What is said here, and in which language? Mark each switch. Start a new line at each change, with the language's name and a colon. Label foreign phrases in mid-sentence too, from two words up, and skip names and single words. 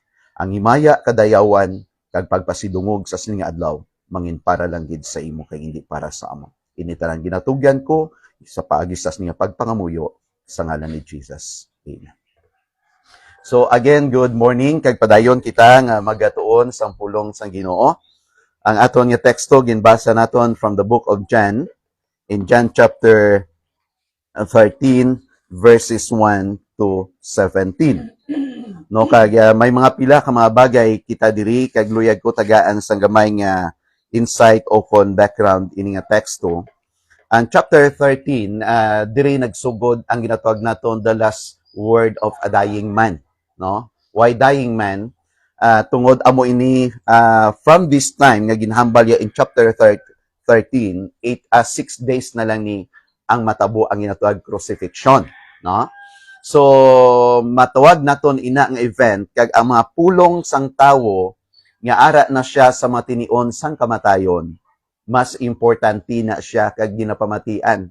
Hiligaynon: Ang himaya kadayawan kag pagpasidungog sa sininga adlaw mangin para lang gid sa imo kay hindi para sa amo. Ini tanan ginatugyan ko sa paagis sa sininga pagpangamuyo sa ngalan ni Jesus. Amen. So again,
English: good morning
Hiligaynon: kag padayon kita nga magatuon sang pulong sang Ginoo. Ang aton nga teksto ginbasa naton
English: from the book of John in John chapter 13 verses 1 to 17.
Hiligaynon: No kag may mga pila ka mga bagay kita diri kag luyag ko tagaan sang gamay nga insight o kon background ini nga teksto. Ang chapter 13 diri nagsugod ang ginatawag naton
English: the last word of a dying man,
Hiligaynon: no?
English: Why dying man?
Hiligaynon: Tungod amo ini
English: from this time
Hiligaynon: nga ginhambal ya in chapter 13, 6 days na lang ni ang matabo ang ginatawag crucifixion, no? So matawag naton ina nga event kag ang mga pulong sang tawo nga ara na siya sa matinion sang kamatayon, mas importante na siya kag ginapamatian.